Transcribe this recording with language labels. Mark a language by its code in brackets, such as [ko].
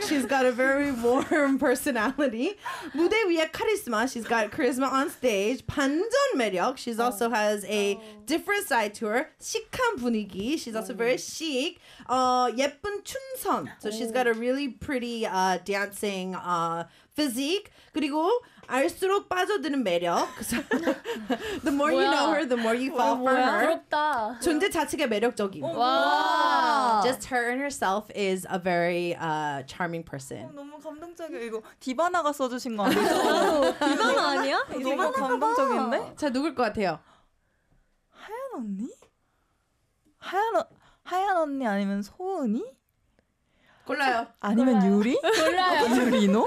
[en] She's got a very warm personality. [ko] 무대 위에 카리스마. [en] She's got charisma on stage. [ko] 반전 매력. [en] She also has a different side to her. [ko] 시크한 분위기. [en] She's also very chic. [ko] 예쁜 춤선. [en] So she's got a really pretty dancing physique. [ko] 그리고 알수록 빠져드는 매력. [en] The more [ko] 뭐야? [en] You know her, the more you fall [ko] 뭐야? [en] For her. [ko] 부럽다. 존재 자체가 매력적인. 와. Wow. [en] Just her and herself is a very charming person. [ko] 너무 감동적이야. 이거 디바나가 써주신 거 아니야? 디바나 아니야? 너무 감동적인데? 자, 누굴 것 같아요? 하얀 언니? 하얀 언니 아니면 소은이? 골라요. 아니면 골라요. 유리? 골라요. 유리노?